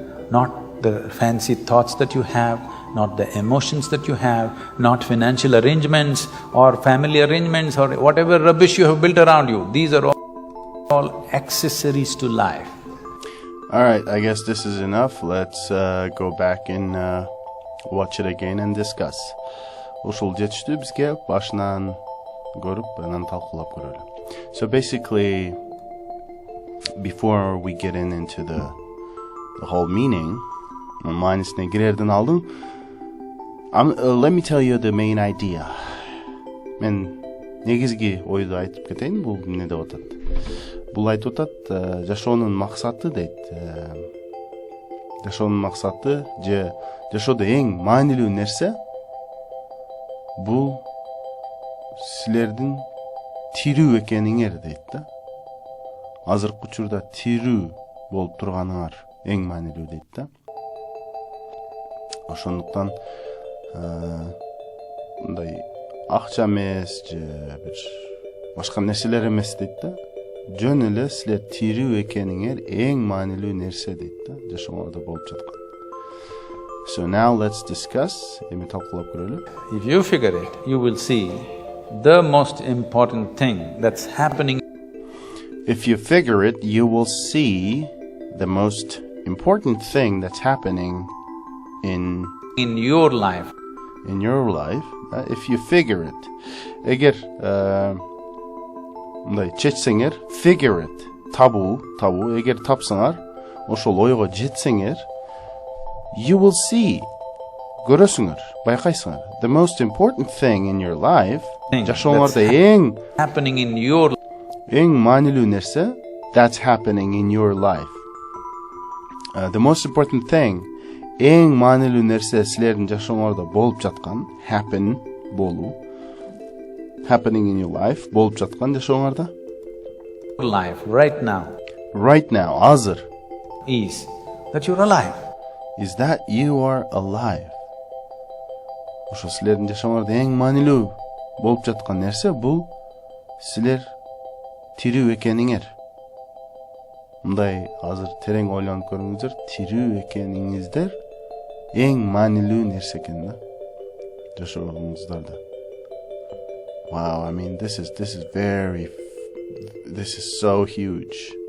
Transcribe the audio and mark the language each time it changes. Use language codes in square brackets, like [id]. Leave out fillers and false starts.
[en] Not the fancy thoughts that you have, not the emotions that you have, not financial arrangements or family arrangements or whatever rubbish you have built around you. These are all accessories to life. Alright, I guess this is enough. Let's go back and watch it again and discuss. [ky] Ушул жетиштүү бизге башынан көрүп анан талкуулап көрөлү. [en] So basically, before we get into the whole meaning, [ky] маанисине кирерден алдын, [en] let me tell you the main idea. [ky] Мен негизги ойду айтып кетейин, бул эмне деп атат? Бул айтып атат, жашоонун максаты дейт. Жашоонун максаты же жашоодо эң маанилүү нерсе бул силердин тирүү экениңер дейт да. Азыркы учурда тирүү болуп турганыңар эң маанилүү дейт да. Ошондуктан мындай акча эмес же бир башка нерселер эмес дейт да. Жөн эле силер тирүү экениңер эң маанилүү нерсе дейт да, жашооңордо болуп жаткан. [en] So now let's discuss. If you figure it, you will see the most important thing that's happening. If you figure it, you will see the most important thing that's happening in your life. In your life, if you figure it. [ky] Эгер мындай чечсеңер, [en] figure it, [ky] табуу, эгер тапсаңар, ошол ойго жетсеңер, [en] you will see, [ky] көрөсүңөр, байкайсыңар. [en] The most important thing in your life, [ky] жашооңордо эң [en] happening in your [ky] эң маанилүү нерсе, [en] that's happening in your life. The most important thing, [ky] эң маанилүү нерсе силердин жашооңордо болуп жаткан, [en] happen, [ky] болуу, [en] happening in your life, [ky] болуп жаткан жашооңордо. [en] Life, right now. Right now, [ky] азыр. [en] Is that you're alive. Is that you are alive. [ky] Ошо силердин жашооңордо эң маанилүү болуп жаткан нерсе бул силер тирүү экениңер. Мындай азыр терең ойлонуп көрүңүздөр, тирүү экениңиздер эң маанилүү нерсе экен да жашооңуздарда. [en] Wow, I mean this is so huge.